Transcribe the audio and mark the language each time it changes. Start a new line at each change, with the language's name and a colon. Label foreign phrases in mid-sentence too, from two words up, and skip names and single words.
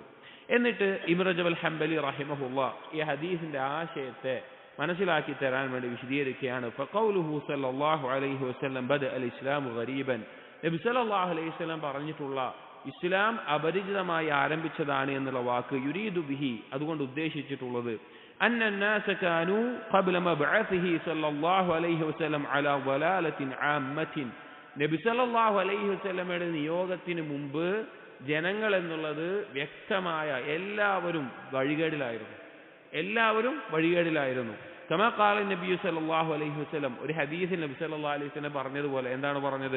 Malayalam: എന്നിട്ട് ഇബ്നു റജബ് അൽ ഹംബലി റഹിമഹുല്ലാഹ് ഈ ഹദീസിന്റെ ആശയത്തെ മനസ്സിലാക്കി തരാൻ വേണ്ടി വിശദീകരിക്കുകയാണ്.
Arabic: فقوله صلى الله عليه وسلم بدأ الإسلام غريبا.
Malayalam: നബി
Arabic: صلى الله عليه وسلم
Malayalam: പറഞ്ഞിട്ടുള്ള ഇസ്ലാം അപരിചിതമായി ആരംഭിച്ചതാണ് എന്നുള്ള വാക്ക്
Arabic: يريد به,
Malayalam: അതുകൊണ്ട് ഉദ്ദേശിച്ചിട്ടുള്ളത്
Arabic: أن الناس كانوا قبل مبعثه صلى الله عليه وسلم على ضلالة عامة.
Malayalam: നബി
Arabic: صلى الله عليه
Malayalam: വസല്ലമയുടെ നിയോഗത്തിന് മുമ്പ് ജനങ്ങൾ എന്നുള്ളത് വ്യക്തമായ എല്ലാവരും വഴികേടിലായിരുന്നു.
Arabic: كما قال النبي صلى الله عليه وسلم,
Malayalam: ഒരു ഹദീസിൽ നബി
Arabic: صلى الله عليه وسلم
Malayalam: പറഞ്ഞതുപോലെ, എന്താണ് പറഞ്ഞത്?